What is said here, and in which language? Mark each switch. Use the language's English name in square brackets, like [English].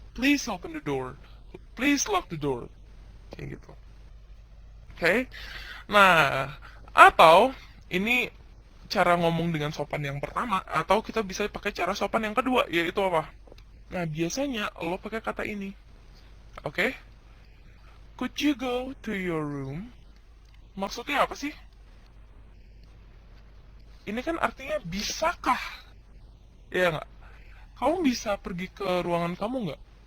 [English] Please open the door. Please lock the door. [Indonesian] Kayak gitu. [English] Oke. [Indonesian] Nah, atau ini cara ngomong dengan sopan yang pertama, atau kita bisa pakai cara sopan yang kedua, yaitu apa? Nah, biasanya lo pakai kata ini. Oke? [English] Could you go to your room? [Indonesian] Maksudnya apa sih? Ini kan artinya bisakah? Ya nggak? Kamu bisa pergi ke ruangan kamu nggak?